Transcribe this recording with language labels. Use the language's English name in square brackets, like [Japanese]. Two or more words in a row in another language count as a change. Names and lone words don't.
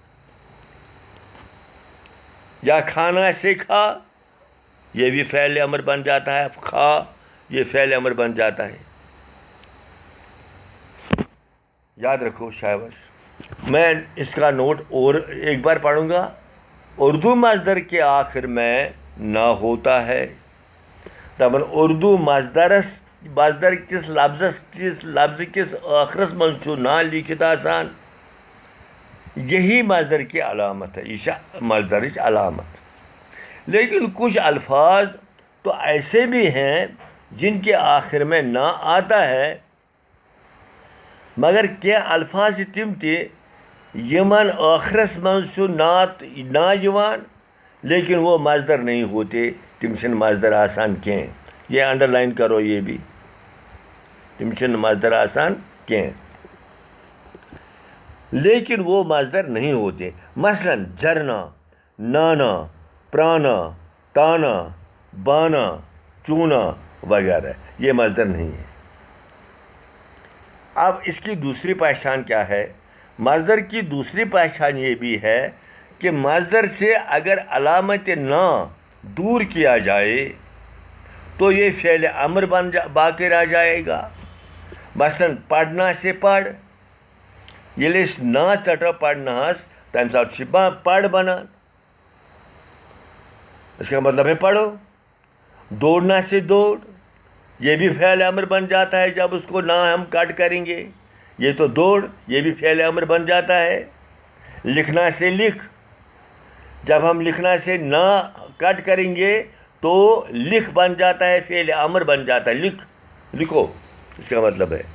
[Urdu] یا کھانا سے کھا، یہ بھی فعل امر بن جاتا ہے، کھا یہ فعل امر بن جاتا ہے، یاد رکھو شاباش۔ میں اس کا نوٹ اور ایک بار پڑھوں گا۔ اردو مصدر کے آخر میں نہ ہوتا ہے، [Kashmiri] دپان اردو مصدر کس لفظ کس آخرس من چھُ نا لیکھت آسان، [Urdu] یہی مصدر کی علامت ہے، [Kashmiri] یہ مصدرچ علامت۔ [Urdu] لیکن کچھ الفاظ تو ایسے بھی ہیں جن کے آخر میں نہ آتا ہے، [Kashmiri] مگر کینٛہہ الفاظ چھِ تِم تہِ یمن آخرس من چھُ نا یوان [Urdu] لیکن وہ مصدر نہیں ہوتے، [Kashmiri] تم چھِنہٕ مصدر آسان کینٛہہ، [Urdu] یہ [English] under line [Urdu] کرو، یہ بھی [Kashmiri] تم چھِنہٕ مصدر آسان کینٛہہ [Urdu] لیکن وہ مصدر نہیں ہوتے۔ مثلاً جرنا، نانا، پرانا، تانا، بانا، چونا وغیرہ یہ مصدر نہیں ہے۔ اب اس کی دوسری پہچان کیا ہے؟ مصدر کی دوسری پہچان یہ بھی ہے کہ مصدر سے اگر علامت نہ دور کیا جائے تو یہ فعل امر باقی رہ جائے گا۔ مثلاً پڑھنا سے پڑھ، [Kashmiri] ییٚلہِ أسۍ نا ژٹو پڑھناہس تمہِ ساتہٕ چھِ پڑھ بنان، [Urdu] اس کا مطلب ہے پڑھو۔ دوڑنا سے دوڑ، یہ بھی فعل امر بن جاتا ہے جب اس کو نہ ہم کٹ کریں گے، یہ تو دوڑ، یہ بھی فعل امر بن جاتا ہے۔ لکھنا سے لکھ، جب ہم لکھنا سے نہ کٹ کریں گے تو لکھ بن جاتا ہے، فعل امر بن جاتا ہے، لکھو، اس کا مطلب ہے۔